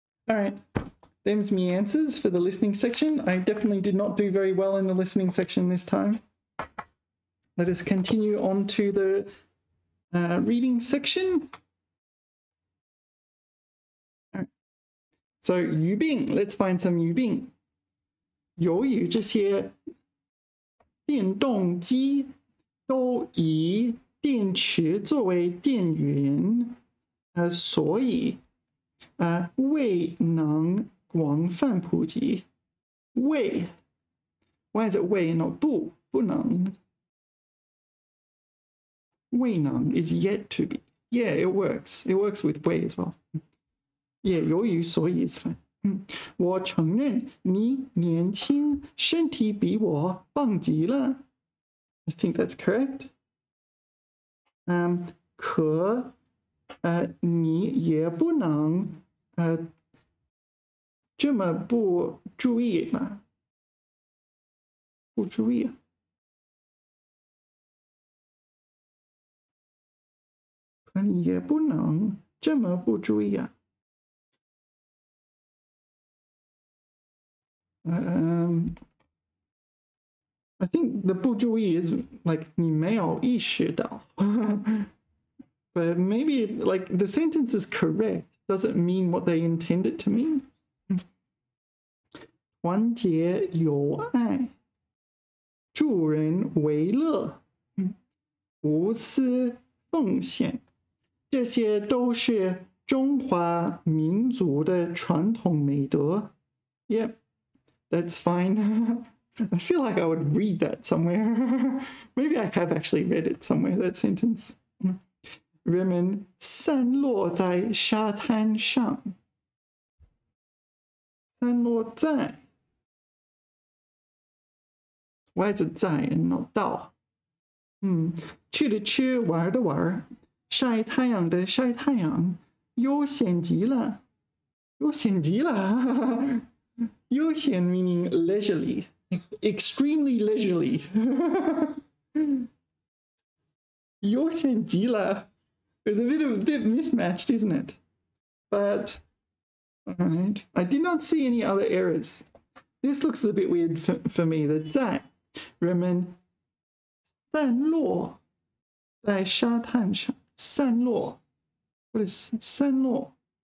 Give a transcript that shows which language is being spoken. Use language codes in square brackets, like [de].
[en] All right, them's me answers for the listening section. I definitely did not do very well in the listening section this time. Let us continue on to the reading section. All right. So 语病, let's find some 语病。 [zh] 由于这些电动机都以电池作为电源，所以未能广泛普及。 [en] 未 ，why is it 未 not 不能？未能 is yet to be. Yeah, it works. It works with 未 as well. Yeah, 由于所以 is fine. [zh] 我承认你年轻，身体比我棒极了。 [en] I think that's correct. [zh] 可你也不能这么不注意嘛？不注意。可你也不能这么不注意啊。 [en] I think the 不注意 is like [zh] 你没有意识到。 [en] But maybe like the sentence is correct. Doesn't mean what they intend it to mean. [zh] 团结友爱，助人为乐，无私奉献，这些都是中华民族的传统美德。 [en] Yep, that's fine. I feel like I would read that somewhere. Maybe I have actually read it somewhere, that sentence. [zh] 人们散落在沙滩上，散落在 [en] Why is it 在 and not 到？ [zh] 去的去，玩的玩，晒太阳的晒太阳，悠闲极了，悠闲极了。 [en] 悠闲 meaning leisurely, extremely leisurely. 悠闲极了 is a bit mismatched, isn't it? But all right, I did not see any other errors. This looks a bit weird for me. [zh] The 在人们散落在沙滩上，散落 [en] What is 散落?